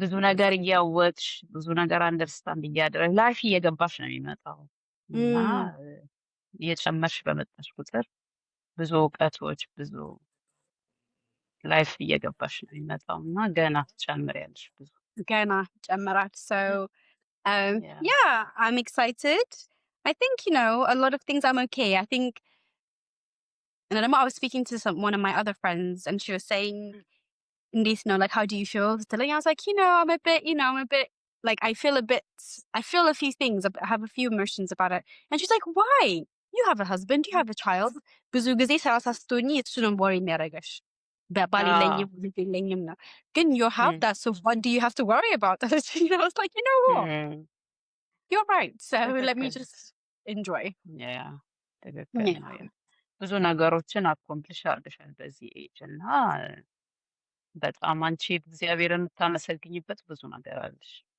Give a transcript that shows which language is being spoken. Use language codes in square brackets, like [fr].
[am] ብዙ ነገር እያወቅሽ ብዙ ነገር አንደርስታንድ እያደረግሽ ላይፍ እየገባሽ ነው የሚመጣው እና እየጨመርሽ በመጣሽ ቁጥር ብዙ እውቀቶች ብዙ ላይፍ እየገባሽ ነው የሚመጣው እና ገና ትጨምሪያለሽ ብዙ ገና ጨምራል። So [en] Yeah. yeah, I'm excited. I think, a lot of things I'm okay. I think, and then I was speaking to one of my other friends and she was saying, like, how do you feel? Telling, I was like, I'm a bit, like, I feel a few things. I have a few emotions about it. And she's like, why? You have a husband, you have a child. [am] ብዙ ጊዜ 30 ስትሆኚ እሱንም ወሬ የሚያደርገሽ ባል የለኝም ልጅ የለኝም ነው። ግን [en] you have that, so what do you have to worry about? I was like, you know what? You're right. So let me just enjoy. [am] Yeah, ትክክል ነው። ብዙ ነገሮችን አኮምፕሊሽ አድርገሻል በዚህ ኤጅ እና በጣም አንቺ እግዚአብሔርን የምታመሰግኝበት ብዙ ነገር አለሽ።